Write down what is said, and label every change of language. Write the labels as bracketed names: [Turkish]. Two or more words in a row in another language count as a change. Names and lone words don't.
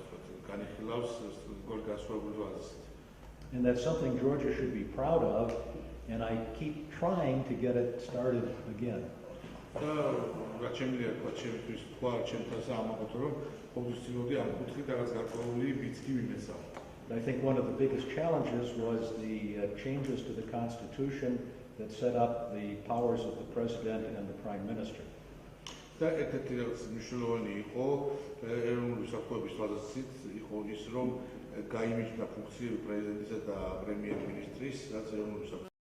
[English] And that's something Georgia should be proud of, and I keep trying to get it started again. [Georgian] და რაც შემიძლია თქვა ჩემთვის თქვა ჩემთან საამაყოთ რომ ყოველთვის ცდილობდი ამ კუთხით რაღაც გარკვეული ბიცკი მიმეცა. [English] I think one of the biggest challenges was the changes to the Constitution that set up the powers of the President and the Prime Minister. [Georgian] და ერთ-ერთი რაღაც მნიშვნელოვანი იყო ეროვნული უსაფრთხოების თვალსაზრისით იყო ის რომ გაიმიჯნა ფუნქციები პრეზიდენტისა და პრემიერ-მინისტრის რაც ეროვნული